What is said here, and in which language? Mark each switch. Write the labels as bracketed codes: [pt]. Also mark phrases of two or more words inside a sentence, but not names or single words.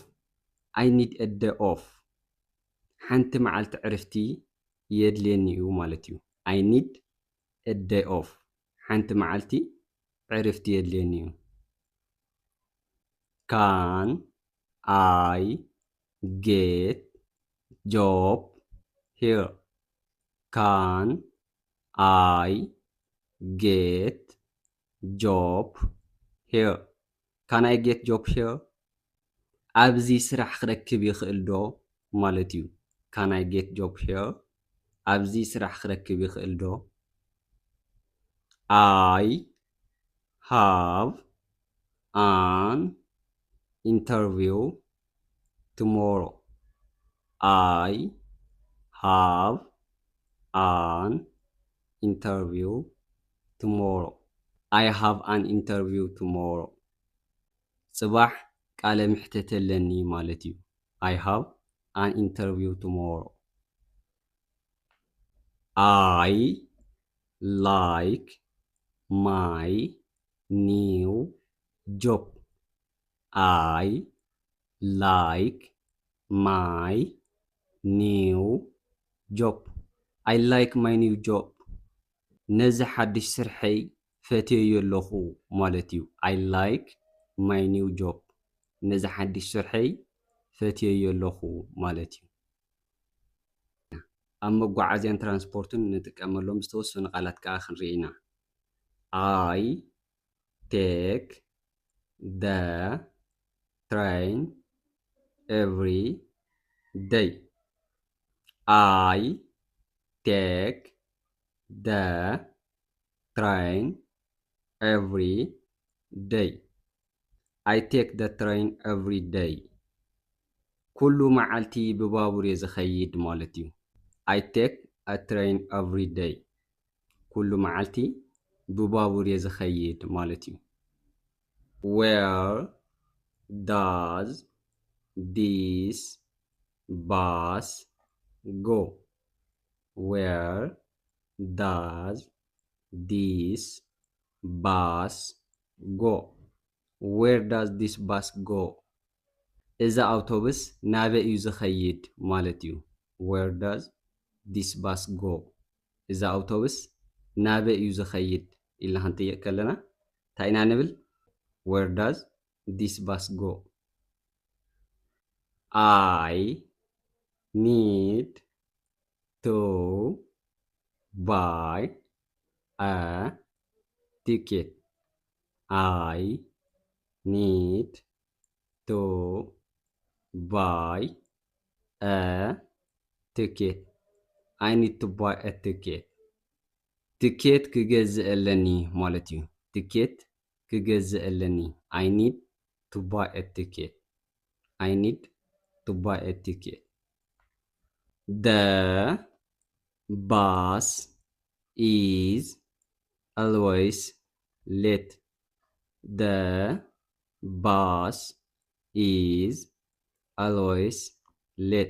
[en] I need a day off. [ti] ሓንቲ መዓልቲ ዕረፍቲ የድልየኒ እዩ ማለት እዩ። [en] I need a day off. [ti] ሓንቲ መዓልቲ ዕረፍቲ የድልየኒ እዩ። [en] Can I get job here? Can I get job here? Can I get job here? [ti] ኣብዚ ስራሕ ክረክብ ይኽእል ዶ ማለት እዩ። [en] Can I get job here? [ti] ኣብዚ ስራሕ ክረክብ ይኽእል ዶ? [en] I have an interview tomorrow. I have an interview tomorrow. I have an interview tomorrow. [ti] صباح ቃለ ምሕተት ኣለኒ ማለት እዩ። [en] I have an interview tomorrow. I like my new job. I like my new job. I like my new job. [ti] ነዚ ሓድሽ ስርሐይ ፈትየዮ ኣለኹ ማለት እዩ። [en] I like my new job. [ti] ነዚ ሓድሽ ስርሐይ ፈትየዮ ኣለኹ ማለት እዩ። ኣብ መጓዓዝያን ትራንስፖርትን ንጥቀመሎም ዝተወሰኑ ቃላት ከዓ ክንርኢ ኢና። [en] I take the train every day. I take the train every day. I take the train every day. [ti] ኩሉ መዓልቲ ብባቡር እየ ዝኸይድ ማለት እዩ። [en] I take a train every day. [ti] ኩሉ መዓልቲ ብባቡር እየ ዝኸይድ ማለት እዩ። [en] Where does this bus go? where does this bus go? Where does this bus go? [ti] እዛ ኣውቶቡስ ናበይ እዩ ዝኸይድ ማለት እዩ። [en] Where does this bus go? [ti] እዛ ኣውቶቡስ ናበይ እዩ ዝኸይድ ኢልና ክንጥይቅ ከለና እንታይ ኢና ንብል? [en] Where does this bus go? I need to buy a ticket. I need to buy a ticket. I need to buy a ticket. [ti] ትኬት ክገዝእ ኣለኒ ማለት እዩ። ትኬት ክገዝእ ኣለኒ. [en] I need to buy a ticket. I need to buy a ticket. The bus is always late. The bus is always late.